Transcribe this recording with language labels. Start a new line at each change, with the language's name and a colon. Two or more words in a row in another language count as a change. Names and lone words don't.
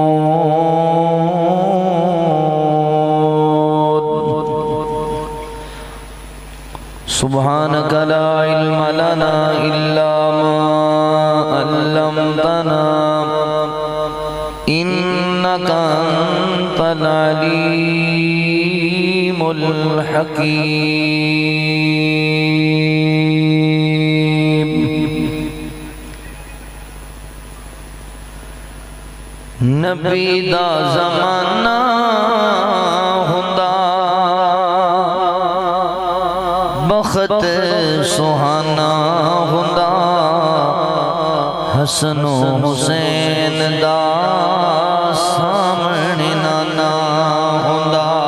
Arabic: سبحانك لا علم لنا إلا ما علمتنا إنك أنت العليم الحكيم۔
Punjabi: نبی دا زمانہ بخت سہانا ہوندا، حسن و حسین دا سامنے نانا ہوندا۔